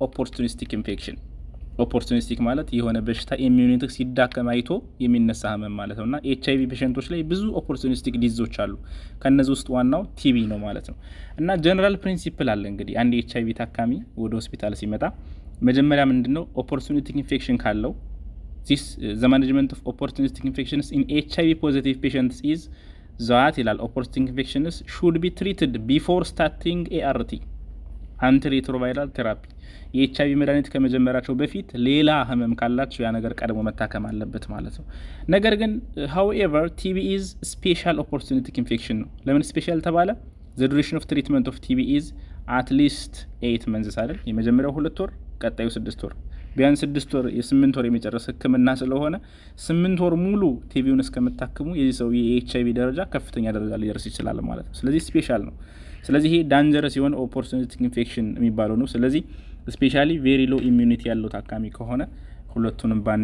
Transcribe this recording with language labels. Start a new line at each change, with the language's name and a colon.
Amharic: ኦፖርቹኒስቲክ ኢንፌክሽን። ኦፖርቹኒስቲክ ማለት የሆነ በሽታ ኢሚዩኒቲ ሲዳከም አይቶ የሚነሳ ህመም ማለት ነው። እና ኤችአይቪ ፔሸንቶች ላይ ብዙ ኦፖርቹኒስቲክ ዲዞች አሉ። ከነዚህ ውስጥ ዋናው ቲቪ ነው ማለት ነው። እና ጀነራል ፕሪንሲፕል አለ እንግዲህ አንድ ኤችአይቪ ታካሚ ወደ ሆስፒታል ሲመጣ መጀመሪያ ምንድነው ኦፖርቹኒስቲክ ኢንፌክሽን ካለው
English: this the management of opportunistic infections in HIV positive patients is that ይላል opportunistic infections should be treated before starting ART
Amharic: antiretroviral therapy የኤችአይቪ መድኃኒት ከመጀመራቸው በፊት ሌላ ህመም ካላቸው ያ ነገር ቀድሞ መታከም አለበት ማለት ነው። ነገር ግን
English: however TB is special opportunistic infection
Amharic: ነው። ለምን ስፔሻል ተባለ?
English: the duration of treatment of TB is at least 8 months አይደል?
Amharic: የመጀመሪያው 2 ወር ቀጣዩ 6 ወር ቢያንስ 6 ወር የ8 ወር የሚጨርስ ህክምና ስለሆነ 8 ወር ሙሉ ቲቪውን እስከምታክሙ የዚህ ሰው የኤችአይቪ ደረጃ ከፍተኛ ደረጃ ሊደርስ ይችላል ማለት ነው። ስለዚህ ስፔሻል ነው። ስለዚህ ይሄ ዳንጀረስ የሆነ ኦፖርቹኒስቲክ ኢንፌክሽን የሚባለው ነው። ስለዚህ
English: ስፔሻሊ ቬሪ ሎ ኢሚዩኒቲ
Amharic: ያለው ታካሚ ከሆነ ሁለቱም